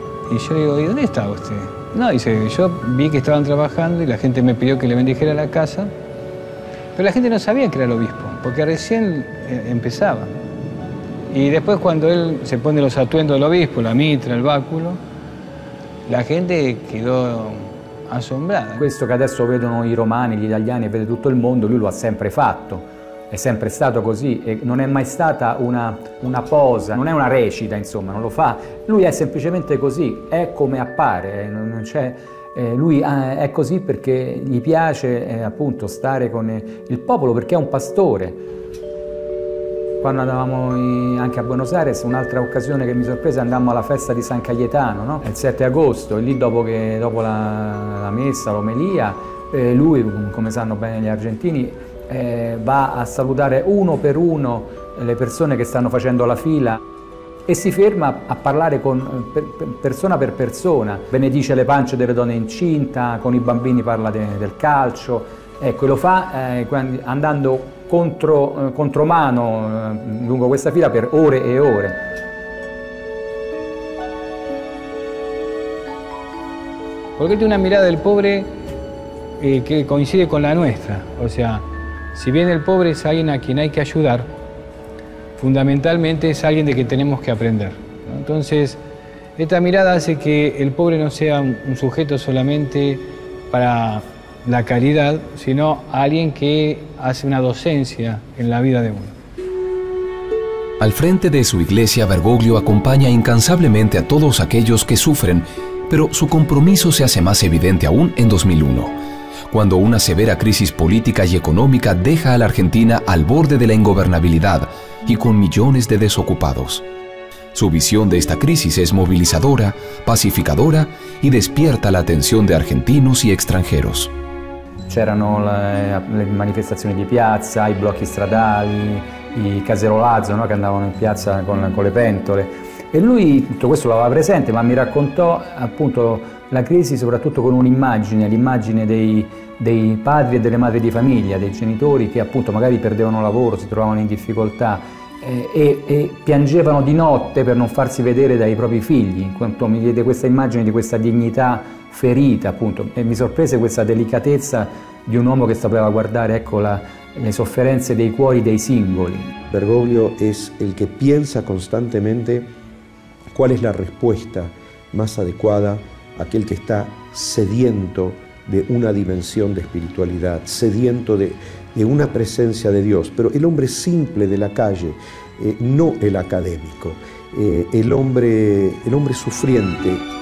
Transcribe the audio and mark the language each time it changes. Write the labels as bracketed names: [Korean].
[Spanish] Y yo digo, ¿y dónde está usted? No, dice, yo vi que estaban trabajando y la gente me pidió que le bendijera la casa, pero la gente no sabía que era el obispo, porque recién empezaba. Y después cuando él se pone los atuendos del obispo, la mitra, il báculo, [Italian] la gente quedò assombrata. Questo che adesso vedono i romani, gli italiani e vede tutto il mondo, lui lo ha sempre fatto. È sempre stato così e non è mai stata una posa, non è una recita, insomma, non lo fa. Lui è semplicemente così, è come appare, non c'è... lui è così perché gli piace appunto stare con il popolo, perché è un pastore. Quando andavamo anche a Buenos Aires, un'altra occasione che mi sorprese, andammo alla festa di San Cayetano, no? Il 7 agosto, e lì dopo la messa, l'omelia, lui, come sanno bene gli argentini, va a salutare uno per uno le persone che stanno facendo la fila. e si ferma a parlare con persona per persona, benedice le pance delle donne incinta, con i bambini parla del calcio, ecco, lo fa andando contromano lungo questa fila per ore e ore. [Spanish] Porque tiene una mirada del pobre que coincide con la nuestra, o sea, si bien el pobre es alguien a quien hay que ayudar, fundamentalmente es alguien de que tenemos que aprender, ¿no? Entonces, esta mirada hace que el pobre no sea un sujeto solamente para la caridad, sino alguien que hace una docencia en la vida de uno. Al frente de su iglesia, Bergoglio acompaña incansablemente a todos aquellos que sufren, pero su compromiso se hace más evidente aún en 2001, cuando una severa crisis política y económica deja a la Argentina al borde de la ingobernabilidad y con millones de desocupados. Su visión de esta crisis es movilizadora, pacificadora y despierta la atención de argentinos y extranjeros. [Italian] C'erano le manifestazioni di piazza, i blocchi stradali, i caserolazzi, no? Che andavano in piazza con le pentole. E lui tutto questo lo aveva presente, ma mi raccontò appunto la crisi soprattutto con un'immagine, l'immagine dei padri e delle madri di famiglia, dei genitori che appunto magari perdevano lavoro, si trovavano in difficoltà e piangevano di notte per non farsi vedere dai propri figli. In quanto mi diede questa immagine di questa dignità ferita, appunto, e mi sorprese questa delicatezza di un uomo che sapeva guardare, ecco, le sofferenze dei cuori dei singoli. [Spanish] Bergoglio es el que piensa constantemente cuál es la respuesta más adecuada a aquel que está sediento de una dimensión de espiritualidad, sediento de una presencia de Dios, pero el hombre simple de la calle, no el académico, el hombre sufriente.